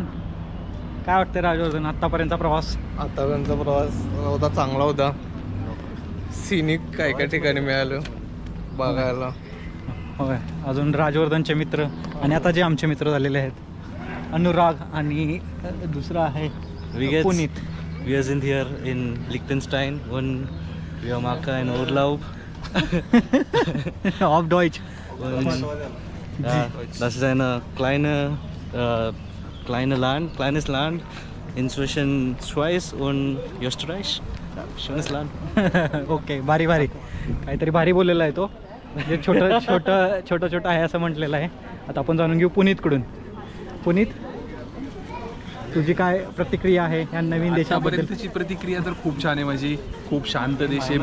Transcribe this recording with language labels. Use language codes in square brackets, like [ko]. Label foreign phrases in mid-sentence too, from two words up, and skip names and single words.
[mr] काय वाटतं राजवर्धन, आत्तापर्यंतचा प्रवास? आतापर्यंतचा प्रवास होता, चांगला होता. सिनिक काय काय ठिकाणी मिळालं बघायला. होय, अजून राजवर्धनचे मित्र आणि आता जे आमचे मित्र झालेले आहेत अनुराग आणि दुसरा आहे पुनीत. [en] We are in here in Liechtenstein [de] und wir machen einen Urlaub. Auf Deutsch. Und, ja, das ist eine kleines Land inzwischen Schweiz und Österreich. Schönes Land. [mr] ओके, भारी भारी काहीतरी भारी बोललेला आहे तो. म्हणजे छोटं आहे असं म्हटलेलं आहे. आता आपण जाणून घेऊ पुनीतकडून. पुनीत, तुझी काय प्रतिक्रिया आहे या नवीन देशाबद्दलची? प्रतिक्रिया तर खूप छान आहे माझी. खूप शांत देश आहे.